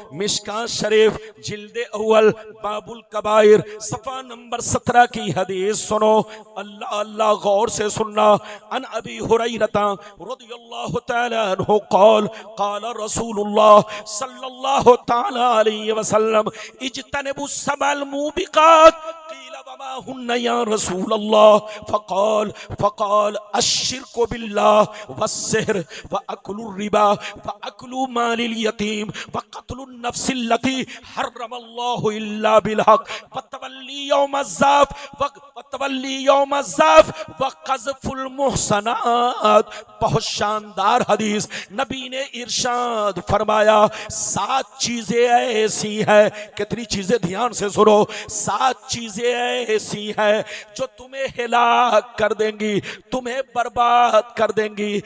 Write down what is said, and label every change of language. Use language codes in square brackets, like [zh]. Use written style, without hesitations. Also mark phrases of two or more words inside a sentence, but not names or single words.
[hi] मिशकात शरीफ जिल्दे अव्वल बाबुल कबाइर सफा नंबर 17 की हदीस सुनो। अल्लाह अल्लाह गौर से सुनना। [ar] عن أبي هريرة رضي الله تعالى عنه قال قال رسول الله صلى الله تعالى عليه وسلم اجتنبوا السبع الموبقات قيل وما هن يا رسول الله فقال فقال الشرك بالله والسحر وأكل الربا وأكل مال اليتيم وقتل النفس التي حرم الله إلا بالحق والتولي يوم الزحف وقذف المحصنات. [hi] बहुत शानदार हदीस। नबी ने इरशाद फरमाया 7 चीजें ऐसी हैं। कितनी चीजें? ध्यान से सुनो। 7 चीजें ऐसी हैं जो तुम्हें हिलाक कर देंगी, तुम्हें बर्बाद कर देंगी।